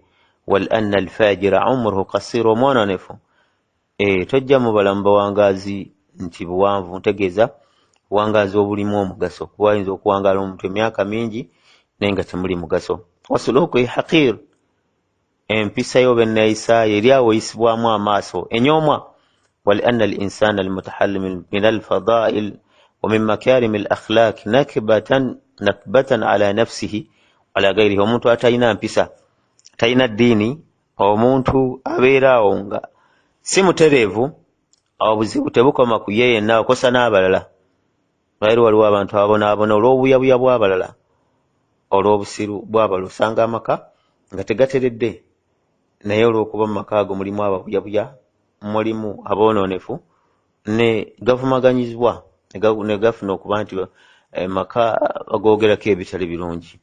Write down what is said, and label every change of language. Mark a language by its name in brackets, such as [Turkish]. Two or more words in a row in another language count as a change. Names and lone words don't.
[Arabic] وأن الفاجر عمره قصير, [Ganda] omwononefu tojja mubala mu bawangaazi nti buwanvu, ntegeeza buwangaazi obulimu omugaso, kuba ayinza okuwangaala omuntu emyaka mingi naye nga temuli mugaso. [Arabic] وسلوكه حقير, [Ganda] empisa yo benayisaayo eri awo eyisibwamu amaaso enyoomwa. [Arabic] وأن الإنسان المتحلل من الفضائل ومن مكارم الأخلاق نكبة على نفسه على غيره, [Ganda] omuntu atalina mpisa, talina ddiini, omuntu abeeraawo nga si mutereevu, obuzibu tebukoma ku ye yenna, okosa n'abalala. Lwali waliwo abantu abonaabona olw'obuyabuya bw'abalala, olw'obusiru bw'abalala, osanga amaka nga tegateredde, naye olw'okuba mu maka ago mulimu ababuyabuya, mulimu aboononefu, ne gavumaganyizibwa ne gafuna okuba nti maka agoogerako ebitali birungi.